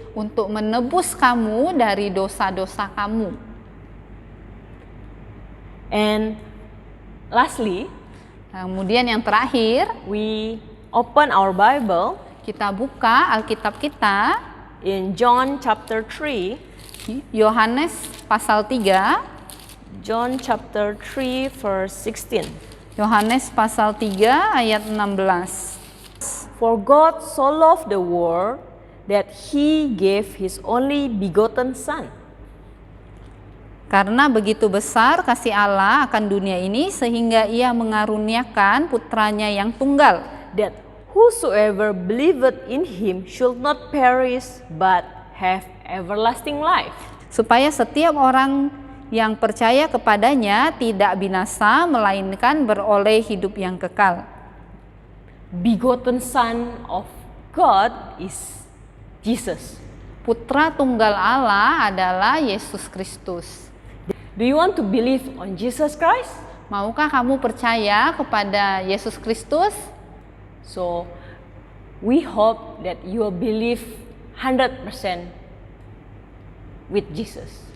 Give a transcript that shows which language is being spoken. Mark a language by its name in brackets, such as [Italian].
[Indonesian] untuk menebus kamu dari dosa-dosa kamu. [English] And lastly, [Indonesian] Kemudian yang terakhir, [English] we open our Bible [Indonesian] kita buka Alkitab kita, [English] in John chapter 3. [Indonesian] Yohanes pasal 3, [English] John chapter 3 verse 16. [Indonesian] Yohanes pasal 3 ayat 16. [English] For God so loved the world that he gave his only begotten son. [Indonesian] Karena begitu besar kasih Allah akan dunia ini sehingga ia mengaruniakan putranya yang tunggal, [English] That whosoever believeth in him should not perish but have everlasting life. [Indonesian] supaya setiap orang yang percaya kepadanya tidak binasa melainkan beroleh hidup yang kekal. [English] Begotten son of God is Jesus. [Indonesian] Putra tunggal Allah adalah Yesus Kristus. [English] Do you want to believe on Jesus Christ? [Indonesian] Maukah kamu percaya kepada Yesus Kristus? [English] So we hope that you will believe 100% with Jesus.